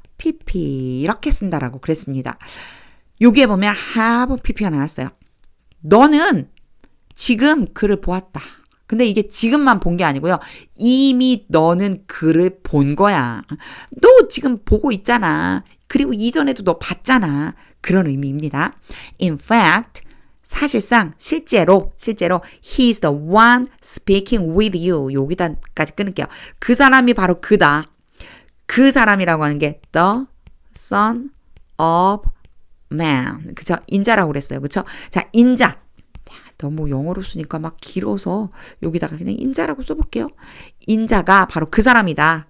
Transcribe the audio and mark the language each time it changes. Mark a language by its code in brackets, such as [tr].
[ko] pp 이렇게 쓴다라고 그랬습니다. 여기에 보면 have pp가 나왔어요. 너는 지금 그를 보았다. 근데 이게 지금만 본 게 아니고요. 이미 너는 그를 본 거야. 너 지금 보고 있잖아. 그리고 이전에도 너 봤잖아. 그런 의미입니다. [en] In fact, [ko] 사실상 실제로 [en] he is the one speaking with you. [ko] 여기다까지 끊을게요. 그 사람이 바로 그다. 그 사람이라고 하는 게 the son of man. 그쵸? 인자라고 그랬어요. 그쵸? 자, 인자. 너무 영어로 쓰니까 막 길어서 여기다가 그냥 인자라고 써볼게요. 인자가 바로 그 사람이다.